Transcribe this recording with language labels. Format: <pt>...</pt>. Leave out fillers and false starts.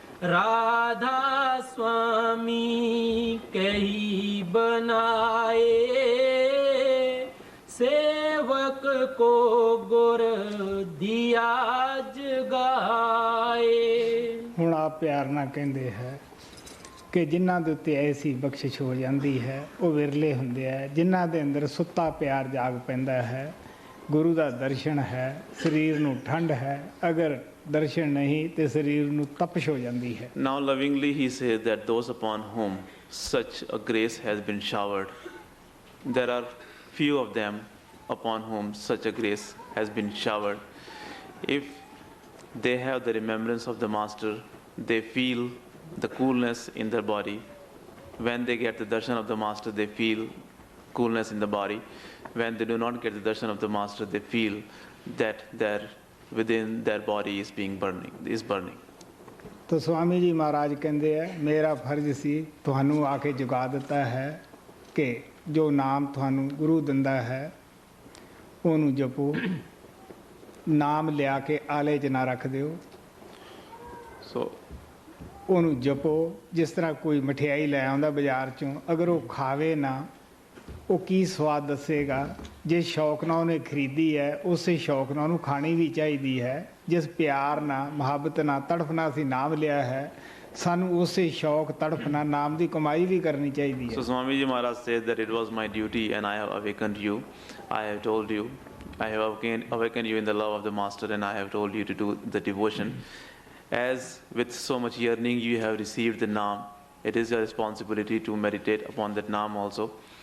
<hi>राधा स्वामी कही बनाए सेवक को गुर दिया जगाए।</hi> <pa>ਹੁਣ ਆਪ ਪਿਆਰ ਨਾਲ ਕਹਿੰਦੇ ਹੈ ਕਿ ਜਿਨ੍ਹਾਂ ਦੇ ਉੱਤੇ ਐਸੀ ਬਖਸ਼ਿਸ਼ ਹੋ ਜਾਂਦੀ ਹੈ ਉਹ ਵਿਰਲੇ ਹੁੰਦੇ ਹੈ। ਜਿਨ੍ਹਾਂ ਦੇ ਅੰਦਰ ਸੁੱਤਾ ਪਿਆਰ ਜਾਗ ਪੈਂਦਾ ਹੈ, ਗੁਰੂ ਦਾ ਦਰਸ਼ਨ ਹੈ, ਸਰੀਰ ਨੂੰ ਠੰਡ ਹੈ, ਅਗਰ ਦਰਸ਼ਨ ਨਹੀਂ ਤੇ ਸਰੀਰ ਨੂੰ ਤਪਸ਼ ਹੋ ਜਾਂਦੀ ਹੈ।</pa> <en>Now lovingly he says that those upon whom such a grace has been showered, there are few of them upon whom such a grace has been showered. If they have the remembrance of the master, they feel the coolness in their body. When they get the darshan of the master, they feel coolness in the body. When they do not get the darshan of the master, they feel that within their body is burning.</en> <hi>तो स्वामी जी महाराज कहते हैं मेरा फर्ज सी</hi> <pa>ਤੁਹਾਨੂੰ ਆ ਕੇ ਜਗਾ ਦਿੱਤਾ ਹੈ ਕਿ ਜੋ ਨਾਮ ਤੁਹਾਨੂੰ ਗੁਰੂ ਦਿੰਦਾ ਹੈ ਉਹਨੂੰ ਜਪੋ, ਨਾਮ ਲਿਆ ਕੇ ਆਲੇ 'ਚ ਨਾ ਰੱਖ ਦਿਓ।</pa> <en>So</en> <pa>ਉਹਨੂੰ ਜਪੋ। ਜਿਸ ਤਰ੍ਹਾਂ ਕੋਈ ਮਠਿਆਈ ਲੈ ਆਉਂਦਾ ਬਾਜ਼ਾਰ 'ਚੋਂ, ਅਗਰ ਉਹ ਖਾਵੇ ਨਾ ਉਹ ਕੀ ਸਵਾਦ ਦੱਸੇਗਾ। ਜੇ ਸ਼ੌਕ ਨਾਲ ਉਹਨੇ ਖਰੀਦੀ ਹੈ ਉਸੇ ਸ਼ੌਕ ਨਾਲ ਉਹਨੂੰ ਖਾਣੀ ਵੀ ਚਾਹੀਦੀ ਹੈ। ਜਿਸ ਪਿਆਰ ਨਾਲ ਮੁਹੱਬਤ ਨਾਲ ਤੜਫਣਾ ਅਸੀਂ ਨਾਮ ਲਿਆ ਹੈ, ਸਾਨੂੰ ਉਸੇ ਸ਼ੌਕ ਤੜਫਣਾ ਨਾਮ ਦੀ ਕਮਾਈ ਵੀ ਕਰਨੀ ਚਾਹੀਦੀ ਹੈ।</pa> <en>So Swami Ji Maharaj says that it was my duty and I have awakened you. I have told you I have awakened you in the love of the Master, and I have told you to do the devotion. As with so much yearning you have received the Naam, it is your responsibility to meditate upon that Naam also.</en>